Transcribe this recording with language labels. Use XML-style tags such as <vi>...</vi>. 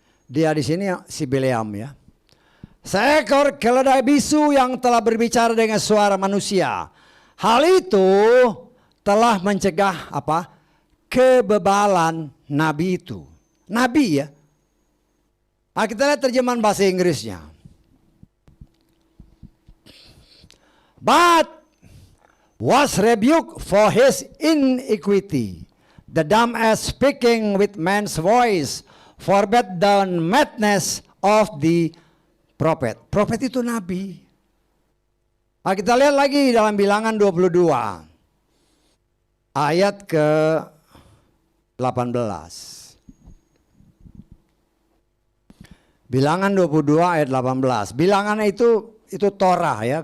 <id>Dia di sini si Bileam ya. Seekor keledai bisu yang telah berbicara dengan suara manusia. Hal itu telah mencegah apa? Kebebalan nabi itu. Nabi ya. Nah, kita lihat terjemahan bahasa Inggrisnya.</id> <en>But was rebuked for his iniquity. The dumb as speaking with man's voice forbade the madness of the prophet.</en> <id>Prophet itu nabi. Nah, kita lihat lagi dalam Bilangan 22. Ayat ke-18. Bilangan 22 ayat 18. Bilangan itu Torah ya.</id>